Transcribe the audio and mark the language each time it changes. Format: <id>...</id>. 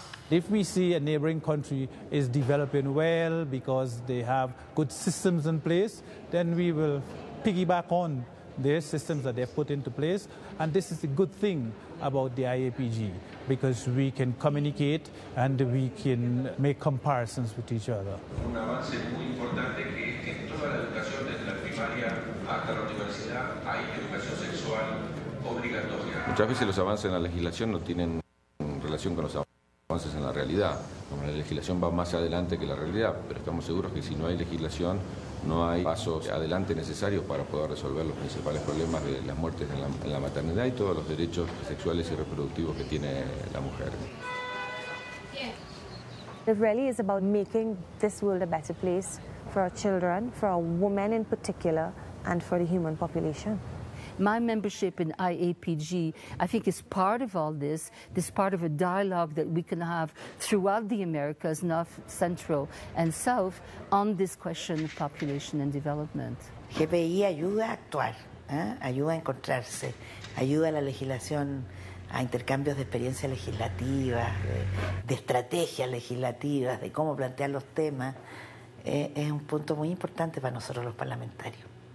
<en>If we see a neighboring country is developing well because they have good systems in place, then we will piggyback on their systems that they've put into place. And this is the good thing about the IAPG, because we can communicate and we can make comparisons with each other.</en> <es>Un avance muy importante que es que en toda la educación, desde la primaria hasta la universidad, hay educación sexual obligatoria. Muchas veces los avances en la legislación no tienen relación con los avances en la realidad. La legislación va más adelante que la realidad, pero estamos seguros que si no hay legislación, no hay pasos adelante necesarios para poder resolver los principales problemas de las muertes en la maternidad y todos los derechos sexuales y reproductivos que tiene la mujer.</es> <en>It really is about making this world a better place for our children, for our women in particular, and for the human population. My membership in IAPG, I think, is part of all this part of a dialogue that we can have throughout the Americas, North, Central, and South, on this question of population and development.</en> <es>GPI ayuda a actuar, ayuda a encontrarse, ayuda a la legislación, a intercambios de experiencias legislativas, de estrategias legislativas, de cómo plantear los temas. Es un punto muy importante para nosotros los parlamentarios.</es>